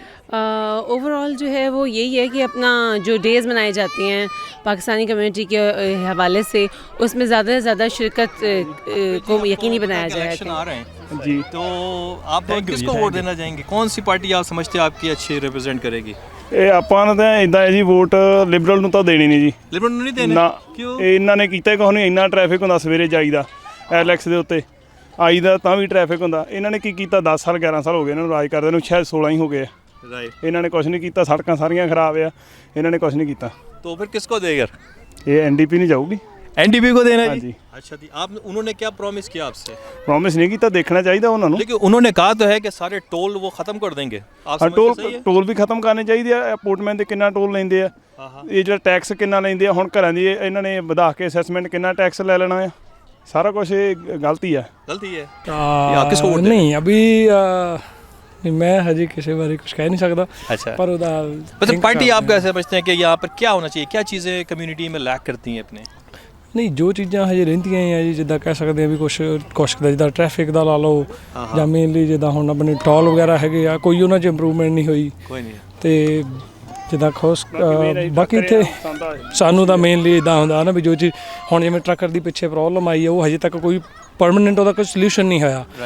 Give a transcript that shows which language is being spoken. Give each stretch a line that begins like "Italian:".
Hindi: Overall जो है वो यही है कि अपना जो डेज़ मनाई जाती हैं पाकिस्तानी कम्युनिटी के हवाले से, उसमें ज़्यादा से ज़्यादा शिरकत को यकीनी बनाया जाए। आ रहे हैं जी, तो आप किसको वोट देना चाहेंगे? कौन सी पार्टी आप समझते हैं आपकी अच्छी रिप्रेजेंट करेगी?
Punjabi: ਇਹ ਆਪਾਂ ਨੂੰ ਤਾਂ ਇਦਾਂ ਹੈ ਜੀ, ਵੋਟ ਲਿਬਰਲ ਨੂੰ ਤਾਂ ਦੇਣੀ ਨਹੀਂ ਜੀ। ਲਿਬਰਲ ਨੂੰ ਨਹੀਂ ਦੇਣੀ? ਨਾ, ਕਿਉਂ? ਇਹਨਾਂ ਨੇ ਕੀਤਾ ਕੁਛ ਨਹੀਂ। ਇੰਨਾ ਟ੍ਰੈਫਿਕ ਹੁੰਦਾ ਸਵੇਰੇ ਜਾਈਦਾ, ਐਲੈਕਸ ਦੇ ਉੱਤੇ ਆਈਦਾ ਤਾਂ ਵੀ ਟ੍ਰੈਫਿਕ ਹੁੰਦਾ। ਇਹਨਾਂ ਨੇ ਕੀ ਕੀਤਾ, 10 ਸਾਲ 11 ਸਾਲ ਹੋ ਗਏ ਇਹਨਾਂ ਨੂੰ ਰਾਜ ਕਰਦੇ ਨੂੰ, ਸ਼ਾਇਦ 16 ਹੀ ਹੋ ਗਏ।
Hindi: राइट।
Punjabi: ਇਹਨਾਂ ਨੇ ਕੁਛ ਨਹੀਂ ਕੀਤਾ, ਸੜਕਾਂ ਸਾਰੀਆਂ ਖਰਾਬ ਆ, ਇਹਨਾਂ ਨੇ ਕੁਛ ਨਹੀਂ ਕੀਤਾ।
Hindi: तो फिर किसको देगा?
Punjabi: ਇਹ ਐਨਡੀਪੀ ਨਹੀਂ ਜਾਊਗੀ।
Hindi: एनडीपी को देना है हाँ जी? जी। अच्छा जी, आप उन्होंने क्या प्रॉमिस किया आपसे?
Punjabi: ਪ੍ਰੋਮਿਸ ਨਹੀਂ ਕੀਤਾ, ਦੇਖਣਾ ਚਾਹੀਦਾ ਉਹਨਾਂ ਨੂੰ।
Hindi: लेकिन उन्होंने कहा तो है कि सारे टोल वो ख़त्म कर देंगे। आप
Punjabi: ਹਾਂ,
Hindi: समझते सही है?
Punjabi: ਟੋਲ ਵੀ ਖਤਮ ਕਰਨੇ ਚਾਹੀਦੇ ਆ। ਅਪੋਰਟਮੈਂਟ ਦੇ ਕਿੰਨਾ ਟੋਲ ਲੈਂਦੇ ਆ, ਇਹ ਜਿਹੜਾ ਟੈਕਸ ਕਿੰਨਾ ਲੈਂਦੇ ਆ, ਹੁਣ ਘਰਾਂ ਦੀ ਇਹਨਾਂ ਨੇ ਵਧਾ ਕੇ ਅਸੈਸਮੈਂਟ ਕਿੰਨਾ ਟੈਕਸ ਲੈ ਲੈਣਾ ਆ, ਸਾਰਾ ਕੁਝ ਇਹ ਗਲਤੀ ਆ।
Hindi: गलती है या किसको वोट देना? नहीं अभी मैं हजे किसी बारे कुछ कह नहीं सकता। अच्छा,
Punjabi: पर ਉਹਦਾ
Hindi: मतलब पार्टी आप कैसे समझते हैं कि यहाँ पर क्या होना चाहिए, क्या चीज़ें कम्युनिटी में लैक करती हैं अपने?
Punjabi: ਨਹੀਂ ਜੋ ਚੀਜ਼ਾਂ ਹਜੇ ਰਹਿੰਦੀਆਂ ਆ ਜੀ, ਜਿੱਦਾਂ ਕਹਿ ਸਕਦੇ ਆ ਵੀ ਕੁਛ ਦਾ ਜਿੱਦਾਂ ਟ੍ਰੈਫਿਕ ਦਾ ਲਾ ਲਓ, ਜਾਂ ਮੇਨਲੀ ਜਿੱਦਾਂ ਹੁਣ ਆਪਣੇ ਟੋਲ ਵਗੈਰਾ ਹੈਗੇ ਆ, ਕੋਈ ਉਹਨਾਂ 'ਚ ਇੰਪਰੂਵਮੈਂਟ ਨਹੀਂ ਹੋਈ।
Hindi: कोई नहीं।
Punjabi: ਤੇ ਜਿੱਦਾਂ ਖੋਸ ਬਾਕੀ ਇੱਥੇ ਸਾਨੂੰ ਤਾਂ ਮੇਨਲੀ ਇੱਦਾਂ ਹੁੰਦਾ ਨਾ ਵੀ ਜੋ ਚੀਜ਼ ਹੁਣ ਜਿਵੇਂ ਟਰੱਕਰ ਦੀ ਪਿੱਛੇ ਪ੍ਰੋਬਲਮ ਆਈ ਹੈ ਉਹ ਹਜੇ ਤੱਕ ਕੋਈ ਪਰਮਾਨੈਂਟ ਉਹਦਾ ਕੋਈ ਸੋਲਿਊਸ਼ਨ ਨਹੀਂ ਹੋਇਆ।